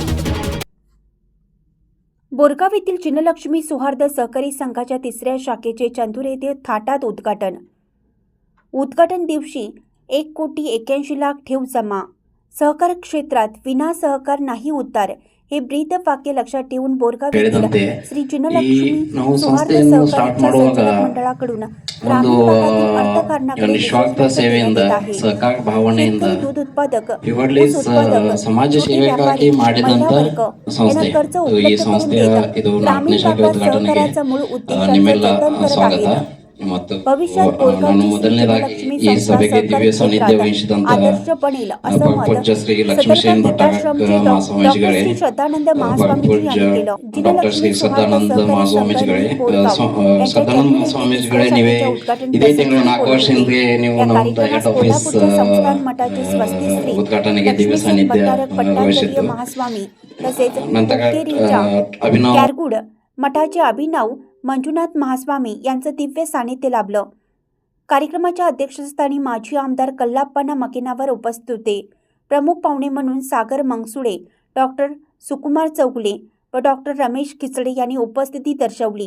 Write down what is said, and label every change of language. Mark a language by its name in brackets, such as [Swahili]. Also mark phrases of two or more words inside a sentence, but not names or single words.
[Marathi] बोरगाव येथील चिन्हलक्ष्मी सौहार्द सहकारी संघाच्या 3ऱ्या शाखेचे चंदूर येथे थाटात उद्घाटन दिवशी 1,81,00,000 ठेव जमा। सहकार क्षेत्रात विना सहकार नाही उद्धार हे ब्रीद वाक्य लक्षात ठेवून बोरगाव येथील श्री चिन्हलक्ष्मी सौहार्द सहकारीच्या संचालक मंडळाकडून ग्रामीण भागातील अर्थकारणाकडे [Kannada] निस्वार्थ ಸೇವೆಯಿಂದ ಸಹಕಾರ ಭಾವನೆಯಿಂದ [Marathi] दूध उत्पादक [Kannada] ಪಿವರ್ಲಿಸ್ ಸಮಾಜ ಸೇವೆಗಾಗಿ ಮಾಡಿದಂತ ಸಂಸ್ಥೆ ಈ ಸಂಸ್ಥೆಯ ಇದು 4ನೇ ಶಾಖೆ ಉದ್ಘಾಟನೆಗೆ ನಿಮ್ಮೆಲ್ಲ ಸ್ವಾಗತ ಮತ್ತು ನಾನು ಮೊದಲನೇದಾಗಿ ಈ ಸಭೆಗೆ ದಿವ್ಯ ಸಾನ್ನಿಧ್ಯ ವಹಿಸಿದಂತಹ ಪೂಜ್ಯ ಶ್ರೀ ಲಕ್ಷ್ಮೀಶೇನ್ ಭಟ್ಟಾರಕ ಮಹಾಸ್ವಾಮೀಜಿಗಳೇ, ಪೂಜ್ಯ ಡಾಕ್ಟರ್ ಶ್ರೀ ಸದಾನಂದ ಮಹಾಸ್ವಾಮೀಜಿಗಳೇ, ಸದಾನಂದ ಮಹಾಸ್ವಾಮೀಜಿಗಳೇ, ನೀವೇ ಇದೇ ತಿಂಗಳು 4 ವರ್ಷದಿಂದ ನೀವು ನಮ್ಮ [English] head office [Kannada] ಉದ್ಘಾಟನೆಗೆ ದಿವ್ಯ ಸಾನ್ನಿಧ್ಯ ವಹಿಸಿದ್ದು. ನಂತರ ಅಭಿನವ್ [Marathi] मठाचे अभिनव मंजुनाथ महास्वामी यांचं दिव्य सानिध्य लाभलं। कार्यक्रमाच्या अध्यक्षस्थानी माजी आमदार कल्लाप्पा मकेनावर उपस्थित होते। प्रमुख पाहुणे म्हणून सागर मंगसुळे, डॉक्टर सुकुमार चौगुले व डॉक्टर रमेश खिचडे यांनी उपस्थिती दर्शवली।